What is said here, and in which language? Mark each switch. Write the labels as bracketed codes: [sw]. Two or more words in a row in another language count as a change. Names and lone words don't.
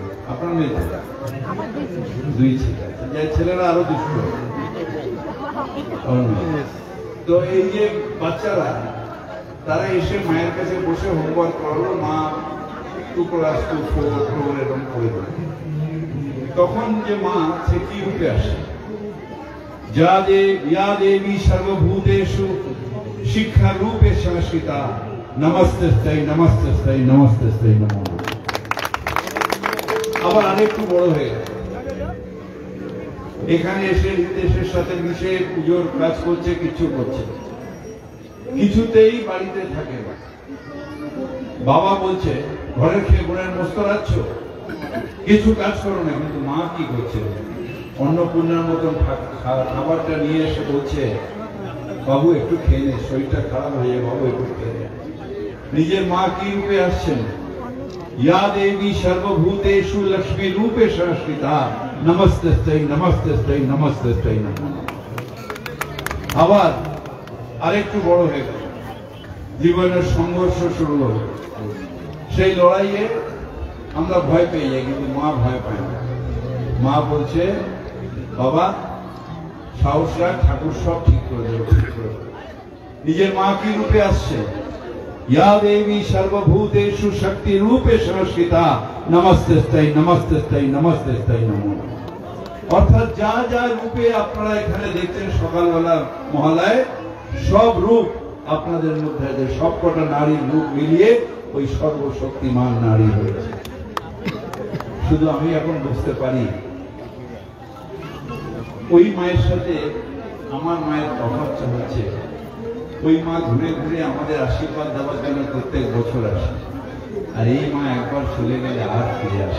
[bn] আপনার মেয়ে 2 ছেলে, ছেলেরা আরো দুষ্ট। তো এই যে বাচ্চারা তারা এসে মায়ের কাছে বসে হোমওয়ার্ক করলো, মা 2 ক্লাস 2 4 4 এরকম করে দেবে। তখন যে মা সে কি রূপে আসে, [sa] या देवी सर्वभूतेषु शिक्षा रूपे संस्कृता नमस्तेस्तै नमस्तेस्तै नमस्तेस्तै नमो। [bn] আবার আরেকটু বড় হয়ে গেছে, এখানে এসে দেশের সাথে মিশে পুজোর কাজ করছে, কিছু করছে, কিছুতেই বাড়িতে থাকে না। বাবা বলছে ঘরের খেয়ে বোনের মস্তরাচ্ছ, কিছু কাজ করো না, কিন্তু মা কি করছে, অন্নপূর্ণার মতন খাবারটা নিয়ে এসে বলছে বাবু একটু খেয়ে নে, শরীরটা খারাপ হয়ে যায়, বাবু একটু খেয়ে নে। নিজের মা কি রূপে আসছেন, [sa] या देवी सर्वभूतेषु लक्ष्मी रूपे संस्कृता नमस्तेस्तै नमस्तेस्तै नमस्तेस्तै नमो। [bn] আবার আরেকটু বড় হয়ে গেল, জীবনের সংঘর্ষ শুরু হলো, সেই লড়াইয়ে আমরা ভয় পেয়ে যাই, কিন্তু মা ভয় পায় না। মা বলছে বাবা সাহস রাখ, ঠাকুর সব ঠিক করে দেবে, ঠিক করে দেবে। নিজের মা কি রূপে আসছে, [sa] या देवी सर्वभूतेषु शक्ति रूपे संस्कृता नमस्तेस्तै नमस्तेस्तै नमस्तेस्तै नमो। [bn] অর্থাৎ যা যা রূপে আপনারা এখানে দেখছেন সকালবেলা মহালয়, সব রূপ আপনাদের মধ্যে আছে, সবকটা নারীর রূপ মিলিয়ে ওই সর্বশক্তিমান নারী হয়েছে। শুধু আমি এখন বুঝতে পারি ওই মায়ের সাথে আমার মায়ের তফাৎ হচ্ছে, ওই মা ঘুরে ঘুরে আমাদের আশীর্বাদ দেওয়ার জন্য প্রত্যেক বছর আসে, আর এই মা একবার চলে গেলে আর ফিরে আসে।